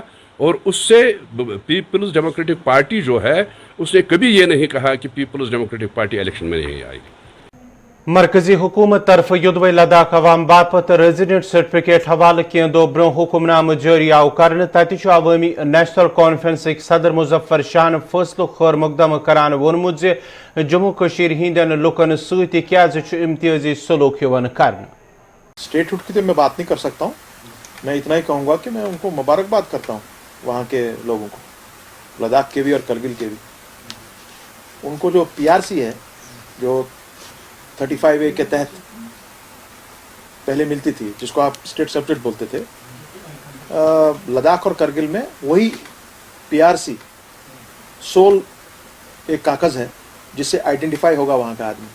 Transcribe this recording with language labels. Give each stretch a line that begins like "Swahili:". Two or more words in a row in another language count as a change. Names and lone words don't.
Hindi: और उससे पीपल्स डेमोक्रेटिक पार्टी जो है उसने कभी ये नहीं कहा कि पीपल्स डेमोक्रेटिक पार्टी इलेक्शन में नहीं आएगी।
Kashmiri: मरकजी हुकूमत तरफ युद्ध लद्दाख अवाम बापत
English: resident certificate
Kashmiri: हवाले किए दो ब्रो हुक्मनाम जारी आव कर तत अवामी नेशनल कॉन्फ्रेंस सदर मुजफ्फर शाह फैसलो खैर मुकदम करान वोनमुत जम्मू कश्मीर हिंदन लुकन सत इम्तियाजी सलूक कर।
Hindi: स्टेटहुड की तो मैं बात नहीं कर सकता हूँ। मैं इतना ही कहूँगा कि मैं उनको मुबारकबाद करता हूँ, वहाँ के लोगों को, लद्दाख के भी और करगिल के भी। उनको जो PRC है, जो 35A के तहत पहले मिलती थी, जिसको आप
English: state subject
Hindi: बोलते थे, लद्दाख और करगिल में वही PRC सोल एक कागज़ है जिससे आइडेंटिफाई होगा वहाँ का आदमी।